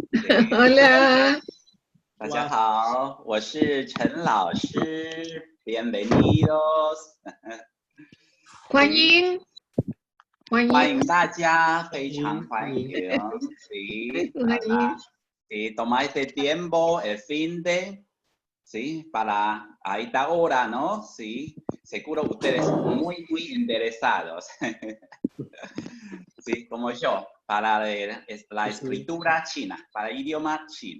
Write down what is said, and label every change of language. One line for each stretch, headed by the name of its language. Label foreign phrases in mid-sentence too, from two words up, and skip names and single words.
Spanish: Hola,
Chinese: 大家好，我是陈老师 ，Bienvenidos。 Juan Yin. 欢迎大家，非常欢迎。Sí,
Spanish: Juan Yin. sí, toma este tiempo, el fin de, sí, para a esta hora, ¿no? Sí, seguro ustedes muy, muy interesados. Sí, como yo, para la escritura china, para el idioma chino.